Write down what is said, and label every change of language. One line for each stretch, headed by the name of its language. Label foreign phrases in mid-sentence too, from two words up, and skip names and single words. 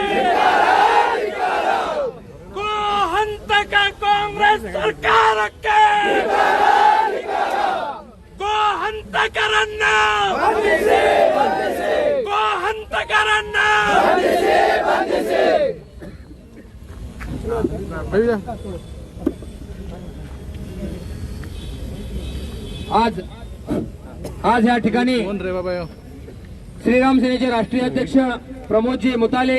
Kannada: ಗೋ ಹಂತಕ ಕಾಂಗ್ರೆಸ್ ಸರ್ಕಾರಕ್ಕೆ ಗೋ ಹಂತಕರನ್ನ ಗೋ ಹಂತಕರನ್ನ
Marathi: आज या ठिकाणी श्रीराम सेनेचे राष्ट्रीय अध्यक्ष प्रमोदजी मुतालिक